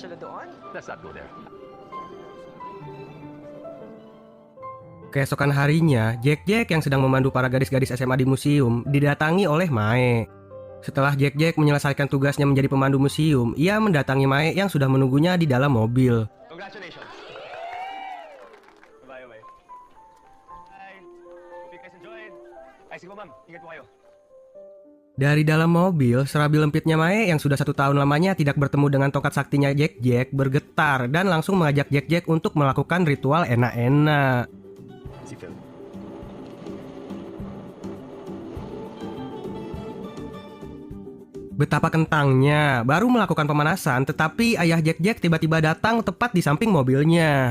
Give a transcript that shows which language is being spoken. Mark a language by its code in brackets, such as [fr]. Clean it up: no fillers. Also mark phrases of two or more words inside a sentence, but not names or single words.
[id] Keesokan harinya, Jack yang sedang memandu para gadis-gadis SMA di museum didatangi oleh Mae. Setelah Jack menyelesaikan tugasnya menjadi pemandu museum, ia mendatangi Mae yang sudah menunggunya di dalam mobil. [en] Congratulations. Bye. Bye. Hope you guys enjoyed. [tl] Ay, sige ma'am. Ingat po kayo. [id] Dari dalam mobil, serabi lempitnya Mae yang sudah 1 tahun lamanya tidak bertemu dengan tongkat saktinya Jack bergetar dan langsung mengajak Jack untuk melakukan ritual enak-enak. [tl] Si Phil. [id] Betapa kentangnya, baru melakukan pemanasan tetapi ayah Jack tiba-tiba datang tepat di samping mobilnya.